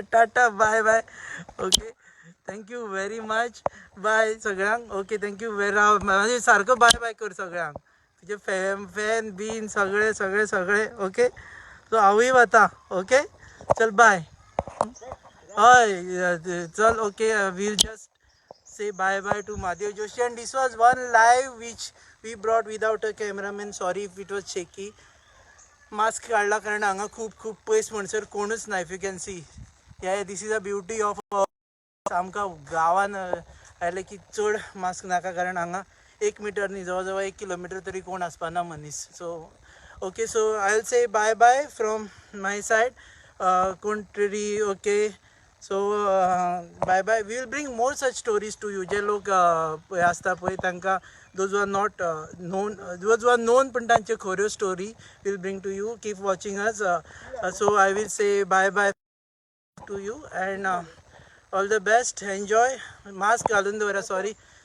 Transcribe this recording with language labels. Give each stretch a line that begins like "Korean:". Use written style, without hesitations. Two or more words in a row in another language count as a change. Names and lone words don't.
English: tata, bye bye. okay, thank you very much.
Konkani: बाय सगळ्यांक. ओके,
English: thank you very.
Konkani: म्हणजे सारखं बाय बाय कर सगळ्यांक, तुझे फॅन बीन सगळे सगळे सगळे.
English: okay, so
Konkani: हांवूय वता. ओके, चल बाय. हय चल.
English: okay, will just say bye bye to Madhav Joshi, and this was one live which we brought without a cameraman. Sorry if it was shaky.
Konkani: मास्क काढला कारण हांगा खूब खूब पयस म्हणसर कोणूच ना.
English: if you can see, ya this is a beauty of
Konkani: आमकां गांवान आयले की चड मास्क नाका, कारण हांगा 1 मीटर न्ही, जवळ जवळ 1 किलोमीटर तरी कोण आसपाना मनीस.
English: so okay, so I will say bye bye from my side.
Konkani: कोण तरी.
English: okay, so bye bye. we will bring more such stories to you.
Konkani: जे लोक आसता पळय तांकां,
English: those are not known, those are known,
Konkani: पण तांचे खऱ्यो
English: स्टोरी will bring to you. keep watching us. so I will say bye bye to you and all the best.
Konkani: एन्जॉय. मास्क घालून दवरा. सॉरी.